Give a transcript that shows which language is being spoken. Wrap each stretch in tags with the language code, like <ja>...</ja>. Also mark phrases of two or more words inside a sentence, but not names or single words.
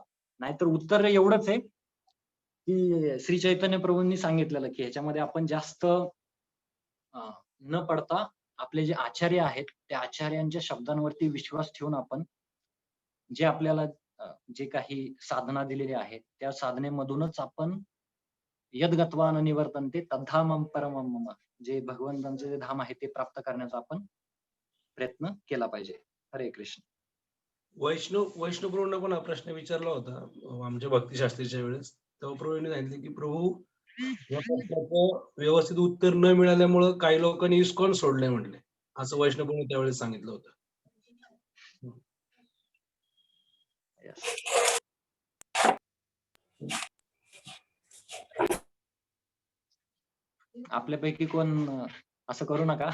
<mr>नाहीतर उत्तर एवढंच आहे, की श्री चैतन्य प्रभूंनी सांगितलेलं, की ह्याच्यामध्ये आपण जास्त न पडता आपले जे आचार्य आहेत, त्या आचार्यांच्या शब्दांवरती विश्वास ठेवून आपण जे आपल्याला जे काही साधना दिलेली आहे, त्या साधनेमधूनच आपण</mr> <sa>यद्गत्वा न निवर्तन्ते तद्धामं परमं मम.</sa> <mr>जे भगवंतांचे जे धाम आहे ते प्राप्त करण्याचा आपण प्रयत्न केला पाहिजे. हरे कृष्ण. वैष्णव प्रभूंना पण हा प्रश्न विचारला होता आमच्या भक्तिशास्त्रीच्या वेळेस. तेव्हा प्रभूंनी सांगितले की प्रभू या प्रश्नाचं व्यवस्थित उत्तर न मिळाल्यामुळं काही लोकांनी इस्कॉन सोडलंय म्हटले. असं वैष्णव प्रभूंनी त्यावेळेस सांगितलं होतं. आपल्यापैकी कोण असं करू नका.</mr>